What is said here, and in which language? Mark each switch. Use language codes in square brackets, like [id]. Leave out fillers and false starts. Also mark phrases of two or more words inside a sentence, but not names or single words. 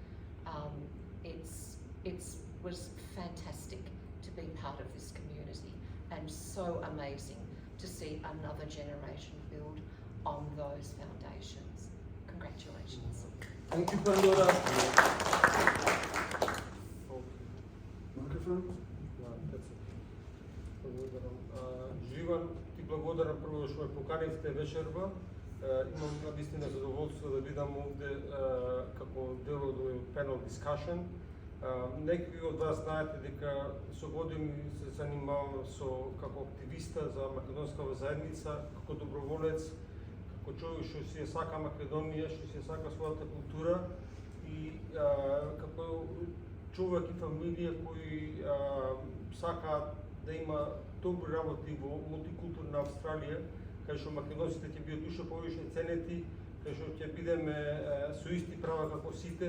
[en] It was fantastic to be part of this community, and so amazing to see another generation build on those foundations. Congratulations. Thank you, Pandora. Microphone? [mk] Живан, ти благодарам прво што ме поканивте вечерва. Имам навистина задоволство да бидам овде како дел од овој [en] panel discussion. [mk] Некои од вас знаете дека со години се занимавам како активиста за македонскава заедница, како доброволец, како човек што си ја сака Македонија, што си ја сака својата култура и како човек и фамилија кои сакаат да има добри работи во мултикултурна Австралија, кај што македонците ќе бидат уште повише ценети, кај што ќе бидеме со исти права како сите.